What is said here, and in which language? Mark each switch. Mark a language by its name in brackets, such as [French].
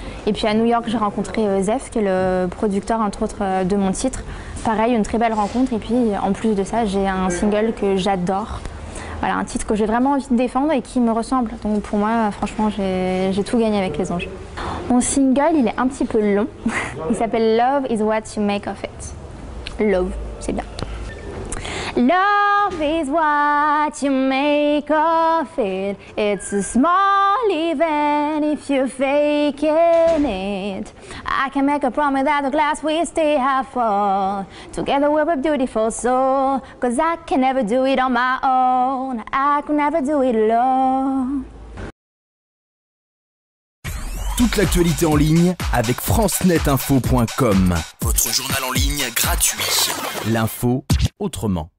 [French] Et puis à New York, j'ai rencontré Zef, qui est le producteur entre autres de mon titre. Pareil, une très belle rencontre. Et puis en plus de ça, j'ai un single que j'adore. Voilà, un titre que j'ai vraiment envie de défendre et qui me ressemble. Donc pour moi, franchement, j'ai tout gagné avec Les Anges. Mon single, il est un petit peu long. Il s'appelle Love is what you make of it. Love, c'est bien. [English] Love is what you make of it. It's a small event if you're faking it. I can make a promise that the glass will stay half full. Together we're a beautiful soul. Cause I can never do it on my own. I can never do it alone. [French] Toute l'actualité en ligne avec francenetinfo.com. Votre journal en ligne gratuit. L'info autrement.